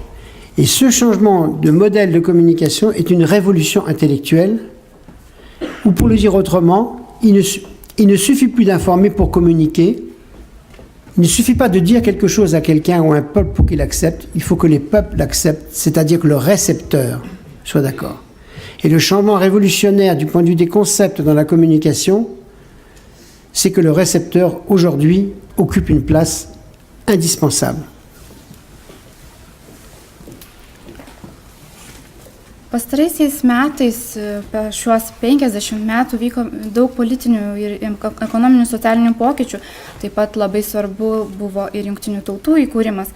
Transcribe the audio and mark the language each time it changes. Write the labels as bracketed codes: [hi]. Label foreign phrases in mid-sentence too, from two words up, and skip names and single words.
[fr] Et ce changement de modèle de communication est une révolution intellectuelle, ou pour le dire autrement, il ne suffit plus d'informer pour communiquer, il ne suffit pas de dire quelque chose à quelqu'un ou à un peuple pour qu'il accepte, il faut que les peuples l'acceptent, c'est-à-dire que le récepteur soit d'accord. Et le changement révolutionnaire du point de vue des concepts dans la communication, c'est que le récepteur, aujourd'hui, occupe une place indispensable. [lt] Pastaraisiais metais, per šiuos 50 metų vyko daug politinių ir ekonominių socialinių pokyčių, taip pat labai svarbu buvo ir jungtinių tautų įkūrimas.